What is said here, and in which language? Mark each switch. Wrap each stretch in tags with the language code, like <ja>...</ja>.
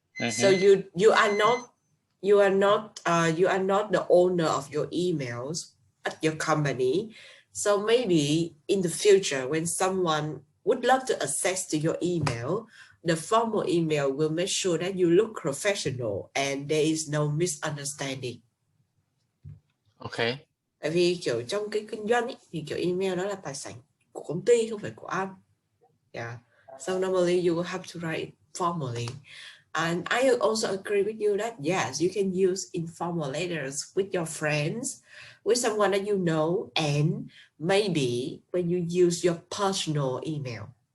<en>So you are not the owner of your emails at your company. So maybe in the future, when someone would love to access to your email, the formal email will make sure that you look professional and there is no misunderstanding. Okay.</en> <vi>Tại vì kiểu trong cái kinh doanh ấy, thì kiểu email đó là tài sản của công ty, không phải của anh.</vi> <en>Yeah. So normally you will have to write it formally. And I also agree with you that yes, you can use informal letters with your friends, with someone that you know, and maybe when you use your personal email.</en>